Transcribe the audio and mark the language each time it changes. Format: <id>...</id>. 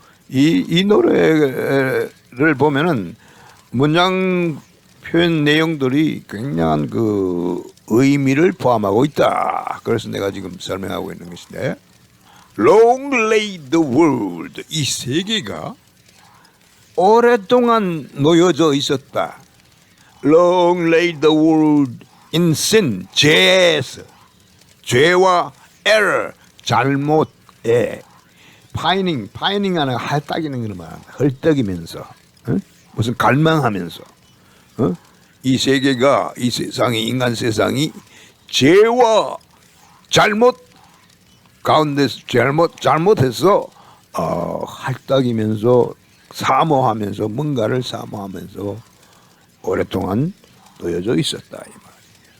<ko>이 노래를 보면은 문장 표현 내용들이 굉장한 의미를 포함하고 있다. 그래서 내가 지금 설명하고 있는 것인데,</ko> <en>Long lay the world,</en> <ko>이 세계가 오랫동안 놓여져 있었다.</ko> <en>Long lay the world in sin,</en> <ko>죄와 error, 잘못에, pining 하는 헐떡이는 걸 말한다. 헐떡이면서, 무슨 갈망하면서, 이 세계가, 이 세상이, 인간 세상이 죄와 잘못 가운데서 잘못해서 헐떡이면서 사모하면서, 뭔가를 사모하면서 오랫동안 놓여져 있었다 이 말이에요.</ko>